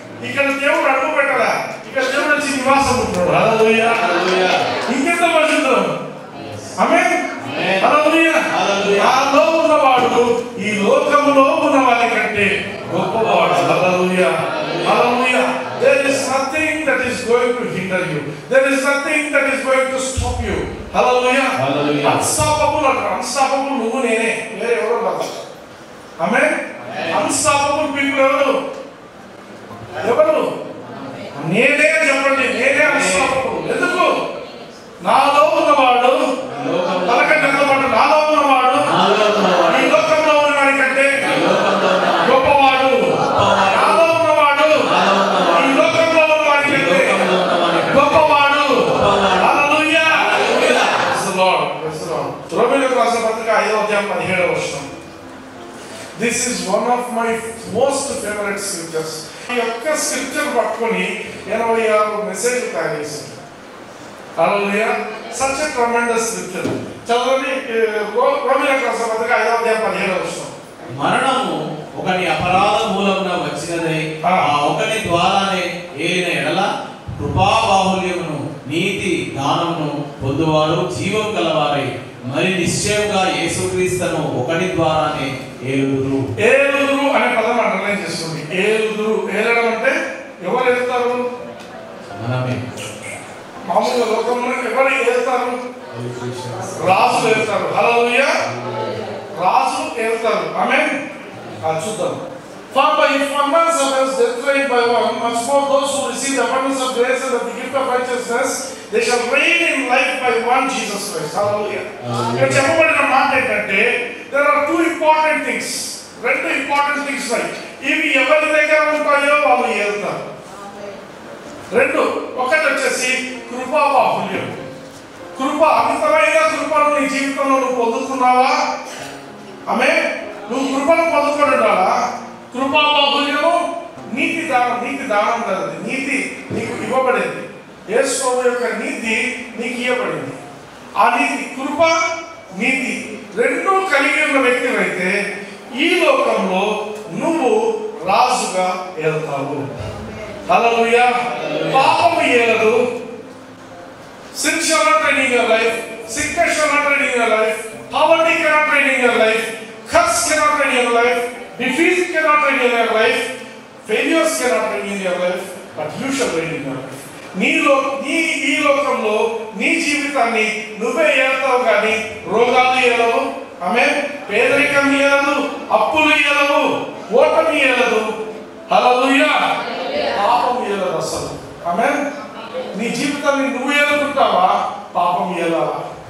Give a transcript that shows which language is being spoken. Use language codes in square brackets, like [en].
[te] ఇక్కడ దేవుడు అడుగు పెట్టరా, ఇక్కడ దేవుడు వచ్చి నివాసం ఉంటున్నాడు. హల్లెలూయా, హల్లెలూయా. ఇంకెంత పరిశుద్ధం. ఆమేన్, హల్లెలూయా. నాలో ఉన్నవాడు ఈ లోకంలో ఉన్న వారి కంటే గొప్పవాడు. హల్లెలూయా, హల్లెలూయా. [en] There is nothing that is going to hinder you. There is nothing that is going to stop you. Hallelujah, hallelujah. [te] Unstoppable అంటారు. Unstoppable నువ్వు నేనే, వేరే ఎవరో కాదు. ఆమేన్. Unstoppable people ఎవరు? నేనే చెప్పండి. నేనే unstoppable. ఎందుకు? నాలో ఉన్నవాడు తనకంటే గొప్పవాడు. నాలో ఉన్నవాడు ఈ లోకంలో ఉన్న వారి కంటే గొప్పవాడు. నాలో ఉన్నవాడు ఈ లోకంలో ఉన్న వారి కంటే గొప్పవాడు. హల్లెలూయా. Praise the lord, praise the lord. రోమీయులకు రాసిన పత్రిక 5వ అధ్యాయం 17వ వచనం. [en] This is one of my most favorite scriptures. [te] ఈ యొక్క స్క్రిప్చర్ పట్టుకొని 86 మెసేజ్ తయారు చేశారు. హల్లెలూయా. [en] Such a tremendous scripture. [te] చదవండి, రోమీయులకు రాసిన పత్రిక 5వ అధ్యాయం 17వ వచనం. మరణము ఒకని అపరాధ మూలమున వచ్చినదై ఆ ఒకని ద్వారానే ఏలిన ఎడల కృపాబాహుల్యమును నీతి దానమును పొందువారు జీవం గలవారై మరి నిశ్చయముగా యేసుక్రీస్తును ఒకని ద్వారానే ఏలుదురు. ఏలుదురు అనే పదం అండర్లైన్ చేసుకోండి. ఏలుదురు. ఏలడం అంటే ఎవరు ఏలుతారు? మనమే. మామూలుగా లోకంలో ఎవరు ఏలుతారు? రాజులు ఏలుతారు. హల్లెలూయా, రాజు ఏలుతారు. ఆమేన్. చూద్దాం. [en] For by if one man suffers death reigned by one, much more those who receive the abundance of grace and of the gift of righteousness, they shall reign in life by one Jesus Christ. Hallelujah. [te] ఇక్కడ చెప్పబడిన మాట ఏంటంటే [en] there are two important things. [te] రెండు important things ఉన్నాయి. ఇవి ఎవరి దగ్గర ఉంటాయో వాళ్ళు ఏలుతారు. రెండు, ఒకటి వచ్చేసి కృపా బాహుల్యం. కృప, అమితమైన కృపను నీ జీవితంలో నువ్వు పొందుతున్నావా? ఆమేన్. నువ్వు కృపను పొందుకొని ఉండాలా? కృపా బాహుల్యము, నీతి దానం. నీతి దానం కదా, నీతి నీకు ఇవ్వబడింది. యేసు ప్రభువు యొక్క నీతి నీకు ఇవ్వబడింది. ఆ నీతి, కృప, నీతి రెండూ కలిగి ఉన్న వ్యక్తివైతే ఈ లోకంలో నువ్వు రాజుగా వెళ్తావు. హల్లెలూయా. పాపము ఏలదు. [en] Sin shall not reign in your life. Sickness shall not reign in your life. Poverty cannot reign in your life. Curse cannot reign in your life. Defeat cannot reign in your life. Failures cannot reign in your life. But you shall reign in your life. [te] ఈ లోకంలో నీ జీవితాన్ని నువ్వే ఏలుతావు కానీ రోగాలు ఏలవు. ఆమేన్. పేదరికం ఏలదు, అప్పులు ఏలవు, ఓటమి ఏలదు. హల్లెలూయా. పాపం ఏలదు అసలు. ఆమేన్. నీ జీవితాన్ని నువ్వు ఏలుకుంటావా? పాపం ఏలాలా?